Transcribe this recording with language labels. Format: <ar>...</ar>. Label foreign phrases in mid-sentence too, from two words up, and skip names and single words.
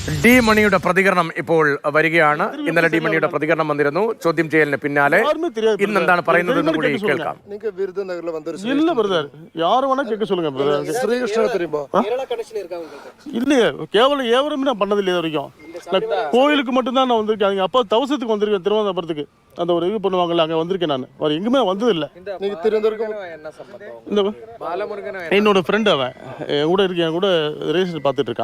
<ml>ഡി മണിയുടെ പ്രതികരണം ഇപ്പോൾ വരികയാണ്. ഇന്നലെ ഡി മണിയുടെ പ്രതികരണം വന്നിരുന്നു. ചോദ്യം ചെയ്യലിന് പിന്നാലെ ഇന്ന് എന്താണ് പറയുന്നത് എന്ന് കൂടി കേൾക്കാം.</ml> <ta>இல்ல பிரதர், யாரு வேணா கேட்க சொல்லுங்க பிரதர். ஸ்ரீகிருஷ்ணன் தெரியுமா? இல்லையே, கேவலம் ஏவரமே நான் பண்ணது இல்லையா வரைக்கும். நான் கோயிலுக்கு மட்டும்தான் நான் வந்திருக்கேன். அவங்க அப்பா தவசத்துக்கு வந்திருக்கேன், திருவனந்தபுரத்துக்கு. அந்த ஒரு இது பண்ணுவாங்கல்ல, அங்கே வந்திருக்கேன். நான் வேறு எங்குமே வந்தது இல்லை. இந்த என்னோட ஃப்ரெண்டு அவன் என் கூட இருக்கேன், என் கூட ரேஸ் பார்த்துட்டு இருக்கான்.</ta>